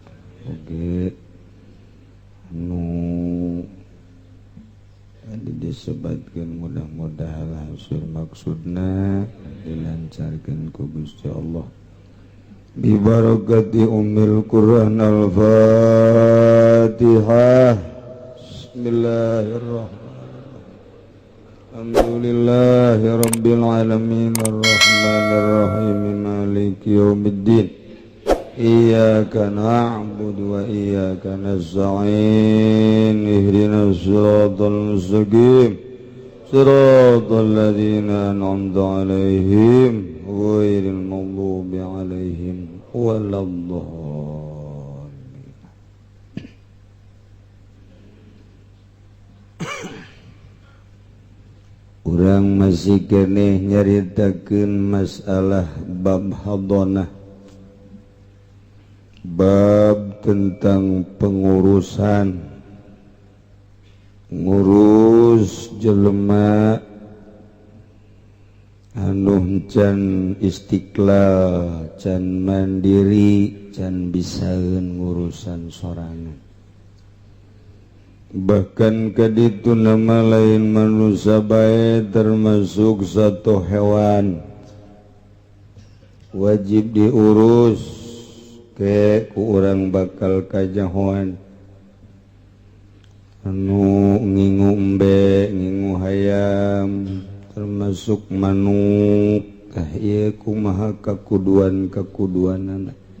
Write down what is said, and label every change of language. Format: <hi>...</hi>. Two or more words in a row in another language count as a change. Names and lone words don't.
<su>Oge nu tadi disebutkeun mudah-mudahan hasil maksudna dilancarkeun ku Gusti Allah.</su> <ar>ببركة أم القرآن الفاتحة. بسم الله الرحمن الرحيم. الحمد لله رب العالمين الرحمن الرحيم مالك يوم الدين. إياك نعبد وإياك نستعين. اهدنا الصراط المستقيم. صراط الذين أنعمت عليهم غير المغضوب عليهم ولا الضالين.</ar> <su>Urang masih keneh nyaritakeun masalah bab hadanah. Bab</su> <id>tentang pengurusan</id> <su>ngurus jelema anu can istiqlal, can mandiri, can bisaeun ngurusan sorangan. Bahkan kaditu</su> <id>nama lain manusia</id> <su>bae</su> <id>termasuk satu hewan wajib diurus</id> <su>ke ku urang bakal kajahoan anu ngingu embe, ngingu hayam, termasuk manuk. Ieu kumaha kakuduan-kakuduanana.</su>